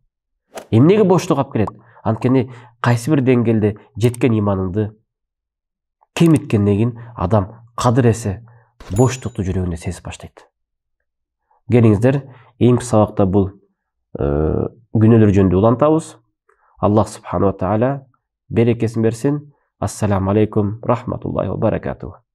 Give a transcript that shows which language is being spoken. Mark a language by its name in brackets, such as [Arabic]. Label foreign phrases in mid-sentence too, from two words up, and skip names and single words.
[Kyrgyz] Эмнеге боштук алып келет? Анткени кайсы бир деңгээлде жеткен иманыңды кемиткенден кийин адам кадыр эсе боштукту жүрөгүндө сезип баштайт. Келиңиздер, эң сабакта бул күнөөлөр жөнүндө улантабыз. [Arabic] الله سبحانه وتعالى [Kyrgyz] берекесин берсин. [Arabic] السلام عليكم رحمة الله وبركاته.